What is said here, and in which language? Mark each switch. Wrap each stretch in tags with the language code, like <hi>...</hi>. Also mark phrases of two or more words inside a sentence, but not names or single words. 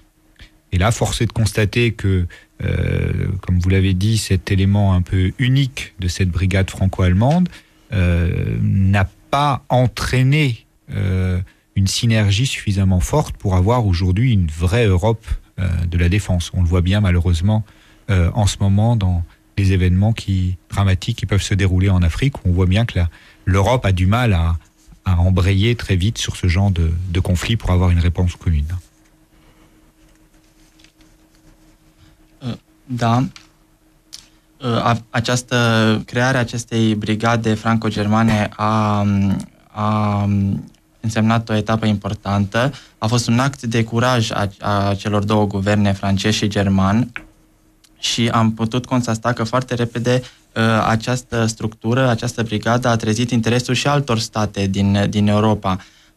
<fr>Et là, force est de constater que, comme vous l'avez dit, cet élément un peu unique de cette brigade franco-allemande n'a pas entraîné une synergie suffisamment forte pour avoir aujourd'hui une vraie Europe de la défense. On le voit bien malheureusement en ce moment dans les événements dramatiques qui peuvent se dérouler en Afrique, où on voit bien que l'Europe a du mal à embrayer très vite sur ce genre de conflit pour avoir une réponse commune.</fr> <ro>Da, crearea acestei brigade franco-germane a însemnat o etapă importantă. A fost un act de curaj a celor două guverne, francez și german, și am putut constata că foarte repede această structură, această brigadă a trezit interesul și altor state din Europa.</ro>